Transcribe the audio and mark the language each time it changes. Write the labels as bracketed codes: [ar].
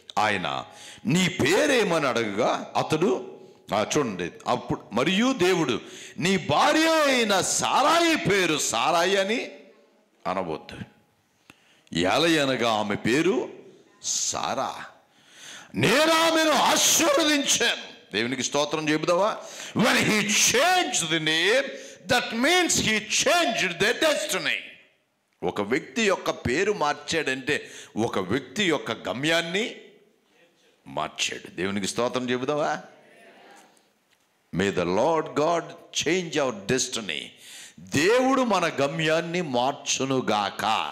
[te] ఆయన నీ పేరేమని అడగగా అతడు చూడండి, అప్పుడు మరియు దేవుడు నీ భార్య అయిన సారాయి పేరు సారాయి అని అనవద్దు, ఏలయనగా ఆమె పేరు సారా, నేను ఆమెను ఆశీర్వదించాను. దేవునికి స్తోత్రం చెబుదావా. [en] when he changed the name, that means he changed their destiny. [te] ఒక వ్యక్తి యొక్క పేరు మార్చాడంటే ఒక వ్యక్తి యొక్క గమ్యాన్ని మార్చాడు. దేవునికి స్తోత్రం చెబుదావా. [en] May the Lord God change our destiny. [te] దేవుడు మన గమ్యాన్ని మార్చునుగాక.